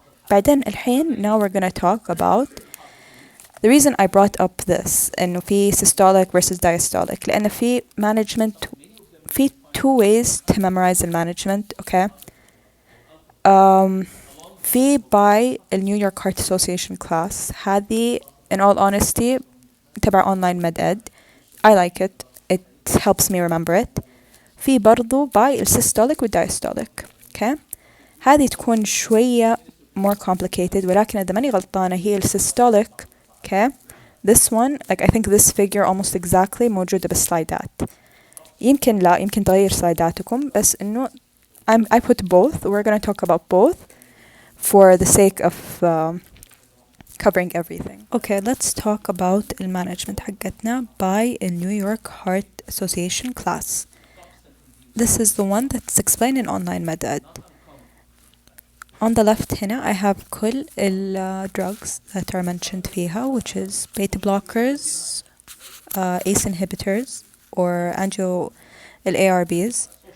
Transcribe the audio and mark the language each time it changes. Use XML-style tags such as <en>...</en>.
<ar>بعدين الحين</ar> <en>now we're gonna talk about the reason I brought up this</en> <ar>إنه في</ar> <en>systolic versus diastolic</en> <ar>لأن في</ar> <en>management في two ways to memorize the management. Okay. في by the New York Heart Association class هذه in all honesty</en> <ar>تبع</ar> <en>online med ed. I like it. It helps me remember it.</en> <ar>في برضو by السيستوليك والdiastolic.</ar> <en>Okay.</en> <ar>هذه تكون شوية</ar> <en>more complicated</en> <ar>ولكن إذا ماني غلطانة هي السيستوليك.</ar> <en>Okay. This one, like I think this figure almost exactly</en> <ar>موجودة بالسلايدات. يمكن لا، يمكن تغير سلايداتكم بس إنه</ar> <en>I put both. We're going to talk about both for the sake of covering everything. Okay, let's talk about the management</en> <ar>حقتنا</ar> <en>by a New York Heart Association class. This is the one that's explained in online med ed. On the left هنا I have كل drugs that are mentioned</en> <ar>فيها,</ar> <en>which is beta blockers, ACE inhibitors, or ARBs.</en>